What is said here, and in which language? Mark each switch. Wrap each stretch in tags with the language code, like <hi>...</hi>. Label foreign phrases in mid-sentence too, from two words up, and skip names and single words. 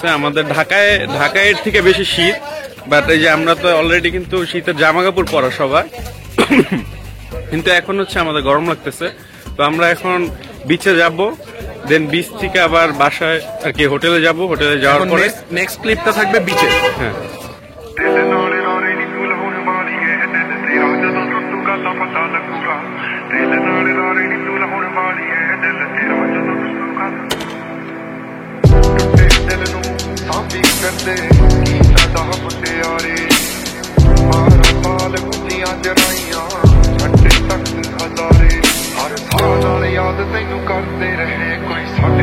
<bn>আমাদের ঢাকায় থেকে বেশি শীত, বাট এই যে আমরা তো অলরেডি কিন্তু শীতের জামা কাপড় পরা সবাই। কিন্তু এখন হচ্ছে আমাদের গরম লাগতেছে, তো আমরা এখন বিচে যাব, দেন বিচ থেকে আবার বাসায় আর কি হোটেলে যাব, হোটেলে যাওয়ার পরে</bn> <en>next clipটা</en> <bn>থাকবে বিচে। হ্যাঁ</bn> <pa>ਤੇਰੇ ਨਾਲੇ ਨਾਲੇ ਨੀ ਤੂੰ ਲਾਉਣ ਵਾਲੀ ਏ ਦਿਲ ਤੇਰਾ ਜਦੋਂ ਟੁੱਟੂਗਾ ਤਾਂ ਪਤਾ ਲੱਗੂਗਾ ਤੇਰੇ ਨਾਲੇ ਨਾਲੇ ਨੀ ਤੂੰ ਲਾਉਣ ਵਾਲੀ ਏ ਦਿਲ ਤੇਰਾ ਜਦੋਂ ਟੁੱਟੂਗਾ ਟੁੱਟੇ ਦਿਲ ਨੂੰ ਸਾਂਭੀ ਕਰਦੇ ਕੀ ਸਾਡਾ ਮੁਟਿਆਰੇ ਮਾਰ ਪਾਲ ਗੁੱਡੀਆਂ ਜਰਾਈਆਂ ਛੱਡੇ ਤੱਕ ਹਜ਼ਾਰੇ ਹਰ ਥਾਂ ਨਾਲ ਯਾਦ ਤੈਨੂੰ ਕਰਦੇ ਰਹੇ ਕੋਈ ਸਾਡੇ</pa>